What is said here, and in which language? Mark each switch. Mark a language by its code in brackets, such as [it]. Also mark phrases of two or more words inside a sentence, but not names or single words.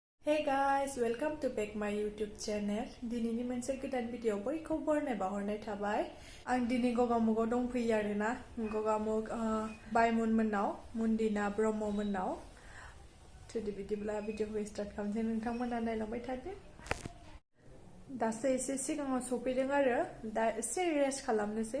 [en] Hey guys, welcome to back my YouTube channel. [brx] दिनैनि मोनसे गोदान भिडिअ बयखौबो बरनाय बावहरनाय थाबाय। आं दिनै गगामुगाव दंफैयो आरोना। गगामुग बायमन मोननाव, मुन्दिना ब्रह्म मोननाव। थुदि बिदिब्ला भिडिअखौ स्टार्ट खालामसै नोंथांमोना नायलांबाय थादो। दासो एसे सिगाङाव सफैदों आरो दा एसे रेस्ट खालामनोसै।